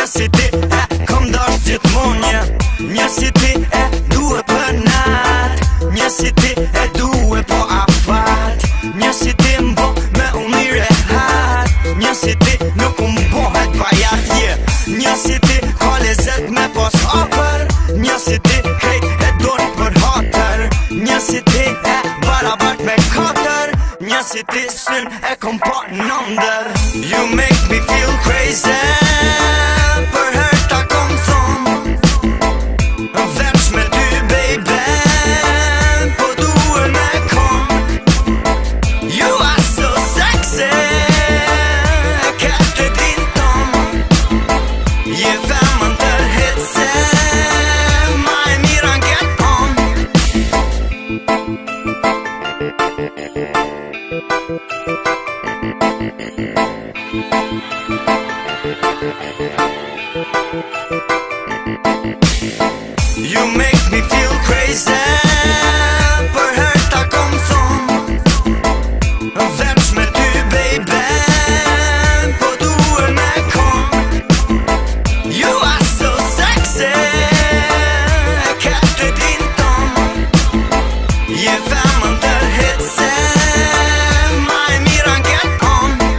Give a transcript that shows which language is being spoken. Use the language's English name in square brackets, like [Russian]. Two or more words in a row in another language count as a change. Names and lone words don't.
[Albanian] si ti e kom dosh gjithmonje, një si ti e duhe për nat, një si ti e duhe po afat, një si ti mbo me unë i rehat, një si ti nuk mbohet vajat, një si ti ka lezet me pos hapër, një si ti krejt e dojnë për hatër, një si ti e barabart me katër, një si ti sën e kom pa nëndër. [English] You make me feel crazy, [Albanian] për herë ta kom thonë veç me ty baby, po duhe me kom. [English] You are so sexy, [Albanian] e këtë din ton. Je femën tërhetse, ma e mira n'get on. [English] You make me feel crazy, [Albanian] për herë ta kom thonë veç me ty baby, po duhe me kom. [English] You are so sexy, [Albanian] e këtë din ton. Je femën tërhetse, ma e mira n'get on.